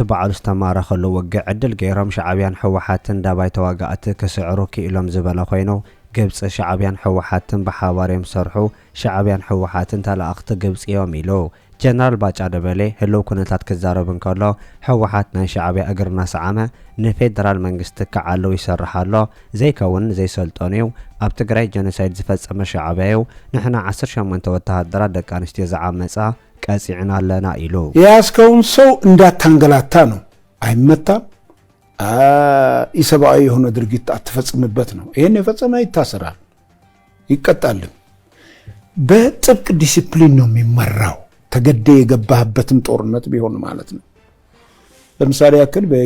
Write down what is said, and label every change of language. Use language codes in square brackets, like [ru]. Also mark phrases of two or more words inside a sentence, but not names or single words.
[ti] በዓሉ ዝተማረኸሉ ውግእ ዕድል ገይሮም ሻዕብያን ሕወሓትን ዳባይ ተዋጋእቲ ክስዕሩ ክኢሎም ዝበለ ኮይኑ ግብፂ ሻዕብያን ሕወሓትን ብሓባር እዮም ሰርሑ፣ ሻዕብያን ሕወሓትን ተላእኽቲ ግብፂ እዮም ኢሉ። ጀነራል ባጫ ደበሌ ህልው ኩነታት ክዛረብ እንከሎ ሕወሓት ናይ ሻዕብያ እግር እናሰዓመ ንፌደራል መንግስቲ ክዓልው ይሰርሕ ኣሎ፣ ዘይከውን ዘይሰልጦን እዩ፣ ኣብ ትግራይ ጀኖሳይድ ዝፈጸመ ሻዕብያ እዩ፣ ንሕና 18 ወተሃደራት ደቂ ኣንስትዮ ዝዓመፃ ቀፂዕና ኣለና ኢሉ። [am] የያዝከውን ሰው እንዳታንገላታ ነው፣ አይመታም፣ ኢሰብአዊ የሆነ ድርጊት አትፈጽምበት ነው። ይህን የፈጸመ ይታሰራል፣ ይቀጣልም። በጥብቅ ዲሲፕሊን ነው የሚመራው። ተገደ የገባህበትም ጦርነት ቢሆን ማለት ነው። ለምሳሌ ያክል